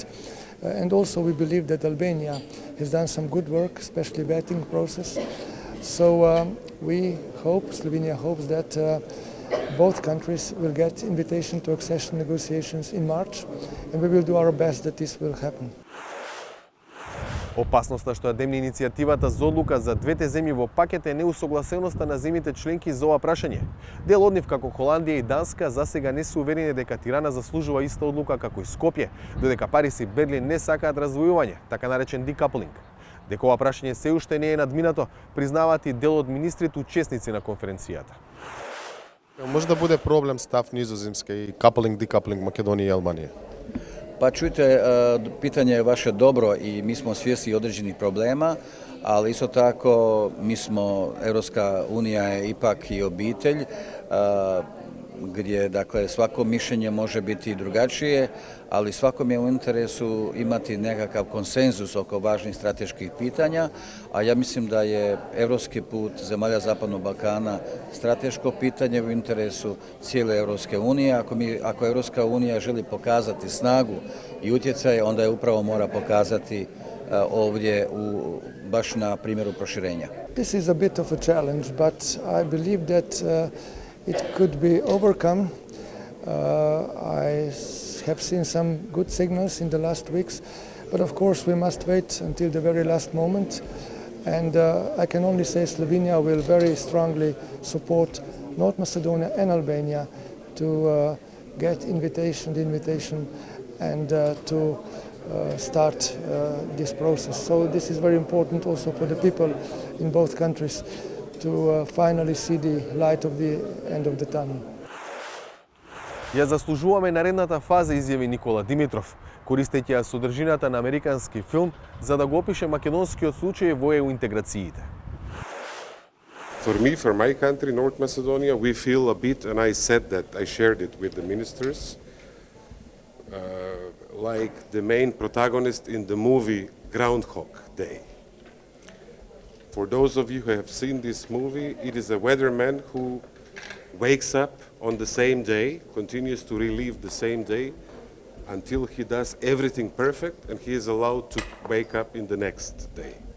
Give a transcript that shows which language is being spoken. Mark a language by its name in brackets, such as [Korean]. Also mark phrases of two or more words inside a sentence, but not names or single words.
[English] And also we believe that Albania has done some good work, especially vetting process. So we hope, Slovenia hopes that both countries will get invitation to accession negotiations in March, and we will do our best that this will happen. [Macedonian] Опасноста што ја демни иницијативата за одлука за двете земји во пакет е неусогласеноста на земјите членки за ова прашање. Дел од нив, како Холандија и Данска, засега не се уверени дека Тирана заслужува иста одлука како и Скопје, додека Париз и Берлин не сакаат раздвојување, така наречен декаплинг. Дека ова прашање се уште не е надминато, признаваат и дел од министрите учесници на конференцијата. [Croatian] Može da bude problem stav Nizozemska i [English] coupling, decoupling [Croatian] Makedonija i Albanija? Pa čujte, pitanje je vaše dobro i mi smo svjesni određenih problema, ali isto tako mi smo, Europska unija je ipak i obitelj, gdje dakle svako mišljenje može biti drugačije, ali svakom je u interesu imati nekakav konsenzus oko važnih strateških pitanja, a ja mislim da je evropski put zemalja Zapadnog Balkana strateško pitanje u interesu cijele Europske unije. Ako Europska unija želi pokazati snagu i utjecaj, onda je upravo mora pokazati ovdje baš na primjeru proširenja. [English] This is a bit of a challenge, but I believe that it could be overcome. I have seen some good signals in the last weeks, but of course we must wait until the very last moment. And I can only say Slovenia will very strongly support North Macedonia and Albania to get the invitation and to start this process. So this is very important also for the people in both countries to finally see the light of the end of the tunnel. [Macedonian] Ја заслужуваме наредната фаза, изјави Никола Димитров, користејќи ја содржината на американски филм за да го опише македонскиот случај во ЕУ интеграциите. [English] For me, for my country, North Macedonia, we feel a bit, and I said that, I shared it with the ministers, like the main protagonist in the movie Groundhog Day. For those of you who have seen this movie, it is a weatherman who wakes up on the same day, continues to relive the same day until he does everything perfect and he is allowed to wake up in the next day.